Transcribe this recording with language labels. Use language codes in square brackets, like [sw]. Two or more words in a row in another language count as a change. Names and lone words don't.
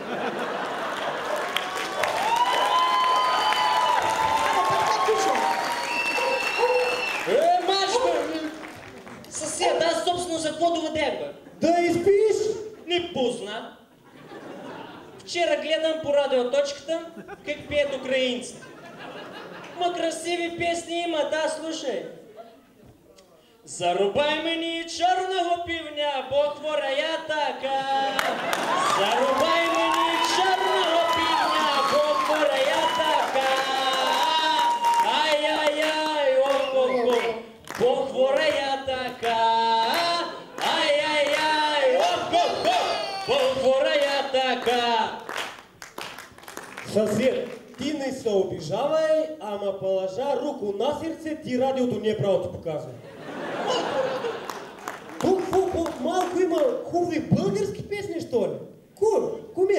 [bg] Мачка! Съсед, аз собствено за какво доведем, бе? Да изпиш? Не позна. Вчера гледам по радиоточката как пеят украинците. Ма красиви песни има, да, слушай. [uk] Зарубай мені чорного півня, бо хвора я така. Зарубай мені чорного півня, бо хвора я така. Ай-яй-яй, ох-ох-ох, бо хвора я така. Ай-яй-яй, ох-ох-ох, бо хвора я така. [bg] Съсед, ти не се обижавай, ама положа руку на сърце, ти радиото не е право ти показва. Тук малко има хубави български песни, що ли? Кумец,